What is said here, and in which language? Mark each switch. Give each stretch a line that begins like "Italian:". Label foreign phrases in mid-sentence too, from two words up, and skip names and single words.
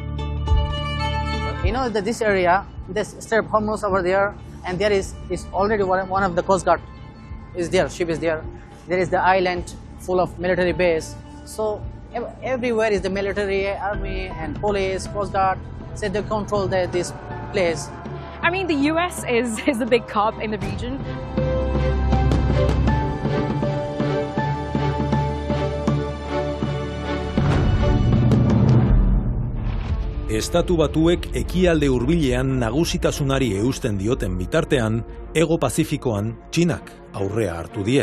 English: You know that this area, this Strait of Hormuz over there, and there is already one of the Coast Guard is there, ship is there. There is the island full of military base. So everywhere is the military, army and police, Coast Guard, so they control this place. I mean, the US is the big cop in the region.
Basque: Estatu Batuek ekialde hurbilean nagusitasunari eusten dioten bitartean, Hego Pazifikoan Txinak aurrea hartu die.